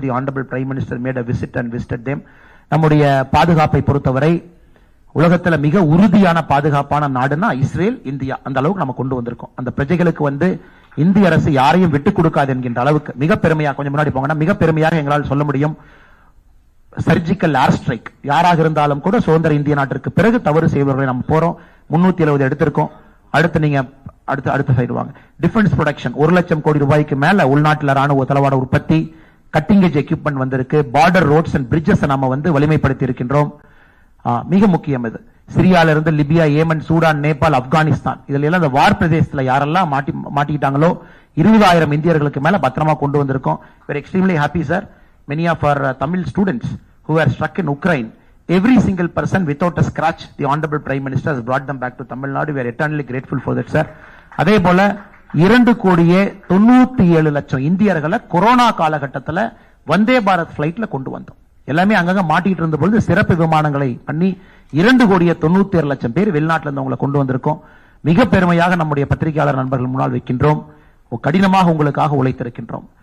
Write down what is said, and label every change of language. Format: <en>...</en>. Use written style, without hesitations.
<en>The Honorable Prime Minister made a visit and visited them.</en> <ta>நம்முடைய பாதுகாப்பை பொறுத்தவரை உலகத்தில் மிக உறுதியான பாதுகாப்பான நாடுனா இஸ்ரேல், இந்தியா. அந்த அளவுக்கு நம்ம கொண்டு வந்திருக்கோம். அந்த பிரஜைகளுக்கு இந்திய அரசு யாரையும் விட்டுக் கொடுக்காது என்கின்ற அளவுக்கு மிக பெருமையாக, கொஞ்சம் முன்னாடி போங்கன்னா மிக பெருமையாக எங்களால் சொல்ல முடியும். சர்ஜிக்கல் ஏர் ஸ்ட்ரைக் யாராக இருந்தாலும் கூட சுதந்திர இந்திய நாட்டிற்கு பிறகு தவறு செய்வர்களை நம்ம போறோம். 370 எடுத்திருக்கோம். அடுத்து நீங்க அடுத்த சைடு வாங்க. டிஃபென்ஸ் ப்ரொடக்ஷன் 1 லட்சம் கோடி ரூபாய்க்கு மேல உள்நாட்டில் ராணுவ தளவாட உற்பத்தி, கட்டிங் எட்ஜ் எக்யூப்மெண்ட் வந்திருக்கு. பார்டர் ரோட்ஸ் அண்ட் பிரிட்ஜஸ் நாம வலிமைப்படுத்தி இருக்கின்றோம். மிக முக்கியம் இது. சிரியால இருந்து Libya, Yemen, Sudan, Nepal, Afghanistan இதுல எல்லாம் இந்த வார் பிரதேசத்துல யாரெல்லாம் மாட்டிக்கிட்டாங்களோ 20,000 இந்தியர்களுக்கு மேல பத்திரமா கொண்டு வந்திருக்கோம்.</ta> <en>We're extremely happy, sir. Many of our Tamil students who were struck in Ukraine, every single person without a scratch, the Honorable Prime Minister has brought them back to Tamil Nadu. We are eternally grateful for that, sir.</en> <ta>அதே போல 2,97,00,000 இந்தியர்களை corona காலகட்டத்தில் வந்தே பாரத் பிளைட்ல கொண்டு வந்தோம். எல்லாமே அங்கங்க மாட்டிட்டு இருந்த பொழுது சிறப்பு விமானங்களை பண்ணி 2,97,00,000 பேர் வெளிநாட்டில இருந்து அவங்களை கொண்டு வந்திருக்கோம். மிக பெருமையாக நம்முடைய பத்திரிகையாளர் நண்பர்கள் முன்னால் வைக்கின்றோம். கடினமாக உங்களுக்காக உழைத்திருக்கின்றோம்.</ta>